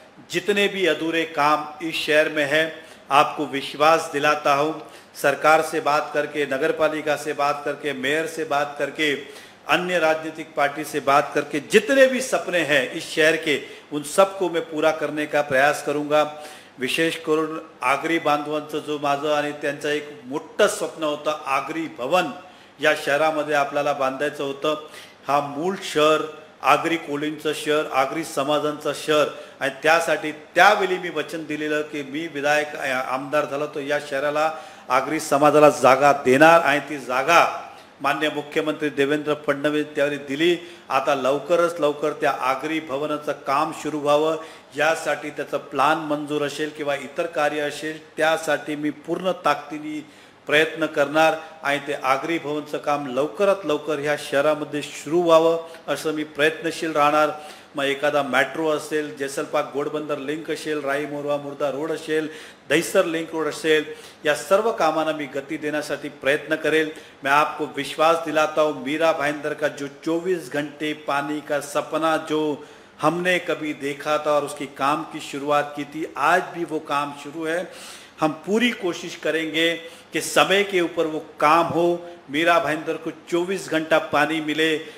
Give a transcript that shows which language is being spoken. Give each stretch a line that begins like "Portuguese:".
Hindi: जितने भी अधूरे काम इस शहर में हैं, आपको विश्वास दिलाता हूँ, सरकार से बात करके, नगर पालिका से बात करके, मेयर से बात करके, अन्य राजनीतिक पार्टी से बात करके, जितने भी सपने हैं इस शहर के, उन सबको मैं पूरा करने का प्रयास करूंगा।
Marathi: विशेष करून आगरी बांधवांचं जो माझं आणि त्यांचं एक मोठं स्वप्न होतं, आगरी भवन या शहरामध्ये आपल्याला बांधायचं होतं। हा मूळ शहर आगरी कोळींचं शहर, आगरी समाजांचं शहर, आणि त्यासाठी त्यावेळी मी वचन दिलेलं की मी विधायक आमदार झालो तो या शहराला आगरी समाजाला जागा देणार, आणि ती जागा माननीय मुख्यमंत्री देवेंद्र फडणवीस त्यावेळी दिली। आता लवकरच लवकर त्या आगरी भवनाचं काम सुरू व्हावं, यासाठी त्याचं प्लान मंजूर असेल किंवा इतर कार्य असेल, त्यासाठी मी पूर्ण ताकदीने प्रयत्न करणार, आणि ते आगरी भवनचं काम लवकरात लवकर ह्या शहरामध्ये सुरू व्हावं असं मी प्रयत्नशील राहणार। मग एखादा मेट्रो असेल, जैसलपाक घोडबंदर लिंक असेल, राई मोरवा मुर्दा रोड असेल, दहिसर लिंक रोड असेल, या सर्व कामांना मी गति देण्यासाठी प्रयत्न करेल।
Hindi: मैं आपको विश्वास दिलाता हूँ, मीरा भाईंदर का जो 24 घंटे पानी का सपना जो हमने कभी देखा था और उसकी काम की शुरुआत की थी, आज भी वो काम शुरू है। हम पूरी कोशिश करेंगे कि समय के ऊपर वो काम हो, मीरा भाईंदर को 24 घंटा पानी मिले।